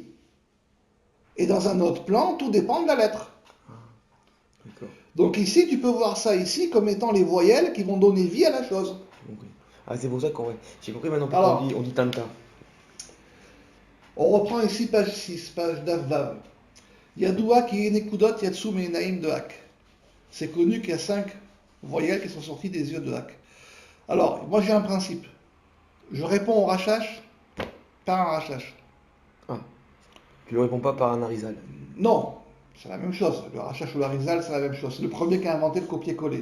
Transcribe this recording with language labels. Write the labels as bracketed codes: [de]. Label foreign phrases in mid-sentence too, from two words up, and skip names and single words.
[fr] Et dans un autre plan, tout dépend de la lettre. D'accord. Donc ici, tu peux voir ça ici comme étant les voyelles qui vont donner vie à la chose. Okay. Ah, c'est pour ça qu'on... J'ai compris maintenant Alors, pourquoi on dit Tanta. On reprend ici page 6, page d'Avvav. [he] ידוע כי הנקודות יצאו מהעיניים de Hak. [fr] C'est connu qu'il y a 5 voyelles qui sont sorties des yeux de Hak. Alors, moi j'ai un principe. Je réponds au rachash par un rachash. Ah. Tu ne réponds pas par un arizal. Non, c'est la même chose. Le rachash ou l'arizal, c'est la même chose. C'est le premier qui a inventé le copier-coller.